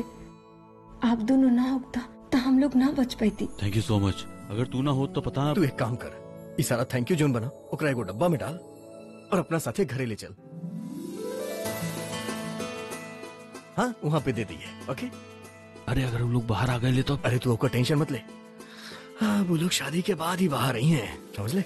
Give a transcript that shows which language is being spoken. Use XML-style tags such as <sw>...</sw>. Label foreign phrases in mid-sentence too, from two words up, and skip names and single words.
<bho>आप दोनों ना होता तो हम लोग ना बच पाती।</bho> <en>thank you so much.</en> <bho>अगर तू ना हो तो पता ना। तू एक काम कर, ई सारा</bho> <en>thank you</en> <bho>जोन बना ओकरा एगो डब्बा में डाल और अपना साथे घरे ले चल। हाँ वहां पे दे दिए। ओके अरे अगर वो लोग बाहर आ गए तो? अरे तू ओकर टेंशन मत ले। हाँ वो लोग शादी के बाद ही बाहर आई हैं, समझ ले।</bho>